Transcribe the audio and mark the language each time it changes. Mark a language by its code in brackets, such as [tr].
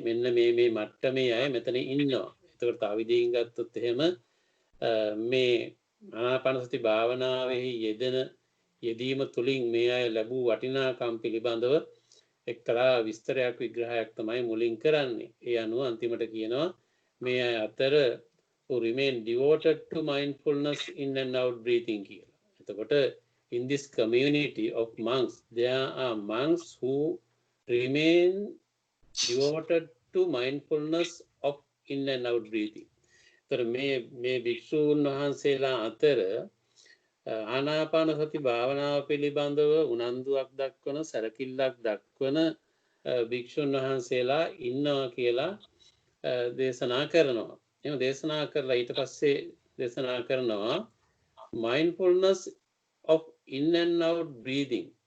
[si] මෙන්න මේ මට්ටමේ අය මෙතන ඉන්නවා. එතකොට තව විදිහින් ගත්තොත් එහෙම මේ ආනාපානසති භාවනාවෙහි යෙදීම තුළින් මේ අය ලැබූ වටිනාකම් පිළිබඳව එක්තරා විස්තරයක් විග්‍රහයක් තමයි මුලින් කරන්නේ. ඒ අනුව අන්තිමට කියනවා මේ අය අතර [en] who remain devoted to mindfulness in and out breathing [si] කියලා. එතකොට [en] in this community of monks there are monks who remain devoted to mindfulness of in and out breathing. [si] එතකොට මේ භික්ෂූන් වහන්සේලා අතර ආනාපාන සති භාවනාව පිළිබඳව උනන්දුවක් දක්වන සැලකිල්ලක් දක්වන භික්ෂුන් වහන්සේලා ඉන්නවා කියලා දේශනා කරනවා. එහෙනම් දේශනා කරලා ඊට පස්සේ දේශනා කරනවා [en] mindfulness of in and out breathing.